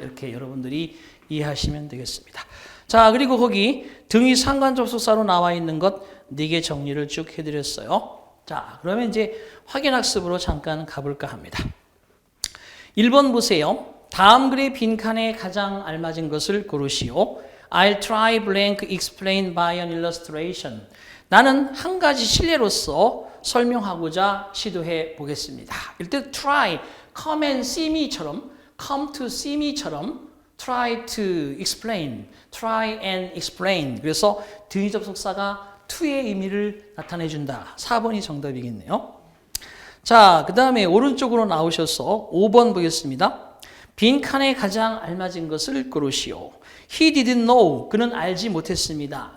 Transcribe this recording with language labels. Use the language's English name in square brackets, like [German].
[Korean] 이렇게 여러분들이 이해하시면 되겠습니다. 자, 그리고 거기 등위 상관 접속사로 나와 있는 것 4개 정리를 쭉 해드렸어요. 자, 그러면 이제 확인학습으로 잠깐 가볼까 합니다. 1번 보세요. 다음 글의 빈칸에 가장 알맞은 것을 고르시오. [English] I'll try blank explain by an illustration. [Korean] 나는 한 가지 실례로서 설명하고자 시도해 보겠습니다. 일단 try, [English] come and see me [Korean] 처럼 [English] come to see me [Korean] 처럼 [English] try to explain, try and explain. [Korean] 그래서 등위 접속사가 to의 의미를 나타내 준다. 4번이 정답이겠네요. 자, 그 다음에 오른쪽으로 나오셔서 5번 보겠습니다. 빈칸에 가장 알맞은 것을 고르시오. [English] He didn't know. [Korean] 그는 알지 못했습니다.